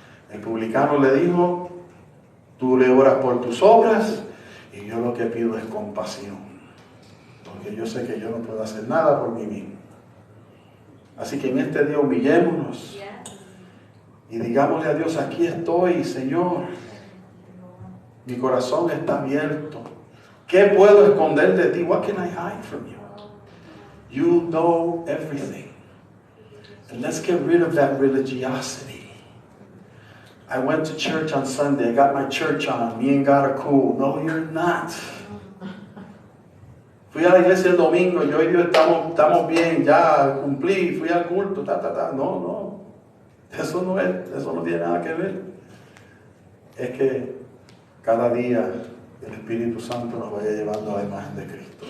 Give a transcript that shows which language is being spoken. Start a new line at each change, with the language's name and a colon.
Spanish: El publicano le dijo: tú le oras por tus obras y yo lo que pido es compasión, porque yo sé que yo no puedo hacer nada por mí mismo. Así que en este día humillémonos y digámosle a Dios: aquí estoy, Señor. Mi corazón está abierto. ¿Qué puedo esconder de ti?
English: What can I hide from you? You know everything. And let's get rid of that religiosity. I went to church on Sunday. I got my church on. Me and God are cool. No, you're not.
Spanish: Fui a la iglesia el domingo, yo y Dios estamos bien, ya cumplí, fui al culto, No. Eso no tiene nada que ver. Es que cada día el Espíritu Santo nos vaya llevando a la imagen de Cristo.